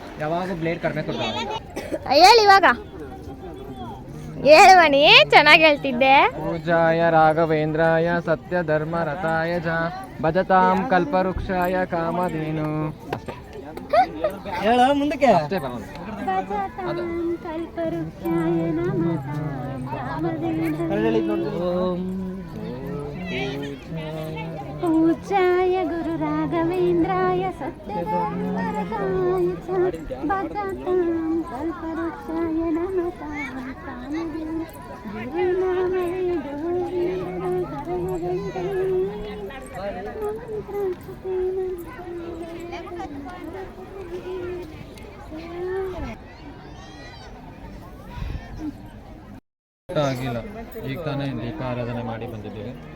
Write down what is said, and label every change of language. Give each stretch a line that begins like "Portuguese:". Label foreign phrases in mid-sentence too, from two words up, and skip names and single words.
Kannada: ಹೇಳಿ ಇವಾಗ, ಹೇಳುವಣಿ ಚೆನ್ನಾಗಿ ಹೇಳ್ತಿದ್ದೆ.
Sanskrit: ಪೂಜಾಯ ರಾಘವೇಂದ್ರಾಯ ಸತ್ಯ ಧರ್ಮ ರಥಾಯ ಜ ಭಜತಾಂ ಕಲ್ಪವೃಕ್ಷಾಯ ಕಾಮಧೇನು.
Kannada: ಹೇಳ ಮುಂದಕ್ಕೆ. ಅಷ್ಟೇ ಬರೋದು.
Sanskrit: पूजाय गुरु राघवेन्द्राय सत्यधर्मरताय च भजतां कल्पवृक्षाय नमतां कामधेनु गुरुनामे
Kannada: ಆಗಿಲ್ಲ, ಈಗ ತಾನೇ ದೀಪ ಆರಾಧನೆ ಮಾಡಿ ಬಂದಿದ್ದೀವಿ.